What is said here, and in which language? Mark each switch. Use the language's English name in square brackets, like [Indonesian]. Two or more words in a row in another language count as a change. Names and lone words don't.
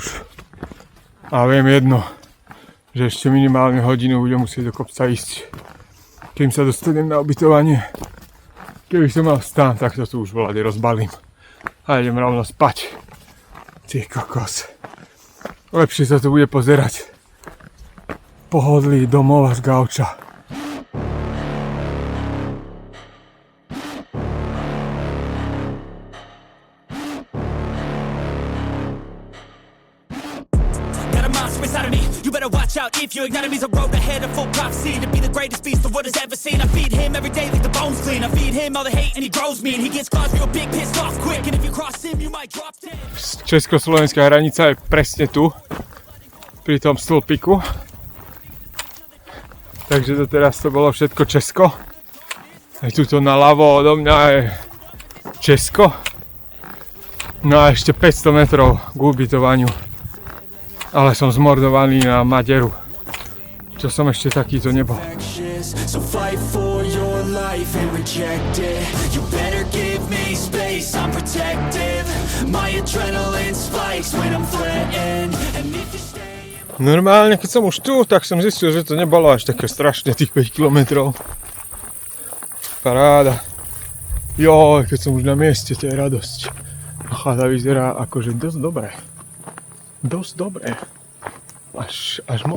[Slovak] A viem jedno, že ešte minimálne hodinu budem musieť do kopca ísť. Kým sa dostanem na ubytovanie. Keby som mal stán, tak to tu už volade rozbalím. A idem rovno spať. Ty kokos. Lepšie sa to bude pozerať. Pohodlí domov až gauča. [English] If you ignite me's a road ahead, a full prophecy to be the greatest beast the world has ever seen. I feed him every day like the bones clean. I feed him all the hate and he grows me. And he gets claws real big, pissed off quick. And if you cross him, you might drop dead. [Slovak] Československá hranica je presne tu, pri tom stĺpiku. Takže doteraz to bolo všetko Česko. Aj tuto naľavo odo mňa je Česko. No a ešte 500 metrov k ubytovaniu. Ale som zmordovaný na Maderu. Čo som ešte takýto nebol. [English] So fight for your life and reject it. You better give me space, I'm protective. My adrenaline spikes when I'm threatened. And if you stay... [Slovak] Normálne, keď som už tu, tak som zistil, že to nebolo až také strašne tých 5 kilometrov. Paráda. Joj, keď som už na mieste, to je radosť. A chata vyzerá akože dosť dobré. Dosť dobré. Až moc.